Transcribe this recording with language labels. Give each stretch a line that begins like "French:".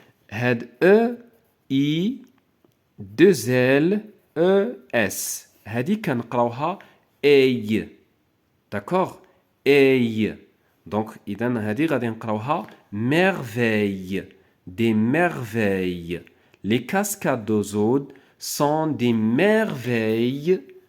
Arabic: هاد E I 2 L E S هادي كنقراوها اي.
French: داكوغ. اي.
Arabic: دونك اذا هادي غادي نقراوها merveille.
French: des merveilles. les cascades d'Ozod sont des merveilles